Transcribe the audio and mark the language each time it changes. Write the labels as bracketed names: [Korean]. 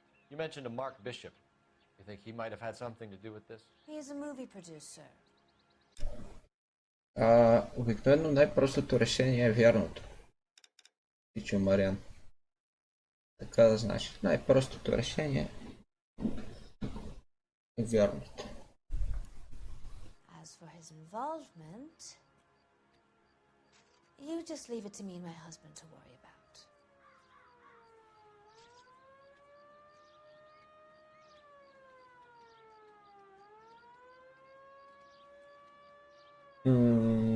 [English] You mentioned a Mark Bishop. You think he might have had something to do with this? He is a movie producer. [Bulgarian] Обикновено най-простото решение е вярното. Пичо Мариан. Така да знаеш. Най-простото решение е вярното. [English] As for his involvement, you just leave it to me and my husband to worry about.